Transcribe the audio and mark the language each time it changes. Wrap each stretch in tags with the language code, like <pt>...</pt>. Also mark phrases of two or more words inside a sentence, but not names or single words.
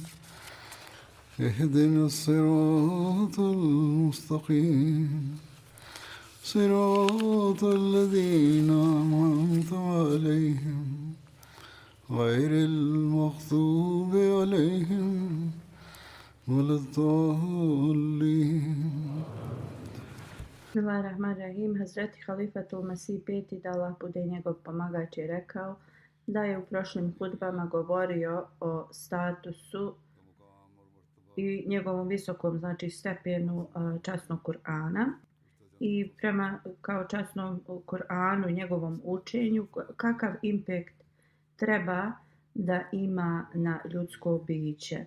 <ar>اهدنا الصراط المستقيم صراط الذين أنعمت عليهم غير المغضوب عليهم ولا الضالين. Bismillahirrahmanirrahim.</ar> <bs>Hazreti Halifatul Masih peti, da Allah bude njegov pomagač, je rekao da je u prošlim hudbama govorio o statusu i njegovom visokom, znači, stepenu časnog Kur'ana i prema kao časnom Kur'anu i njegovom učenju kakav impact treba da ima na ljudsko biće.</bs>